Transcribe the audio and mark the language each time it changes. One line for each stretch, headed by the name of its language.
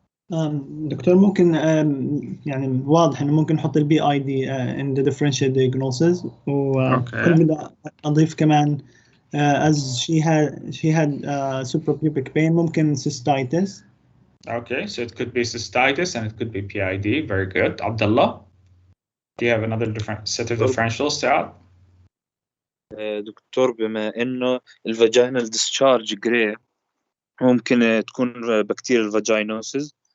Arabic: دكتور ممكن يعني واضح انه ممكن نحط البي اي دي
English: in the differential diagnosis
Arabic: وكنت بدي اضيف كمان
English: as she had suprapubic pain
Arabic: ممكن cystitis.
English: Okay, so it could be cystitis and it could be PID. Very good. Abdullah, do you have another different set of differentials to add?
Arabic: دكتور بما انه الفاجينال discharge gray ممكن تكون bacterial vaginosis.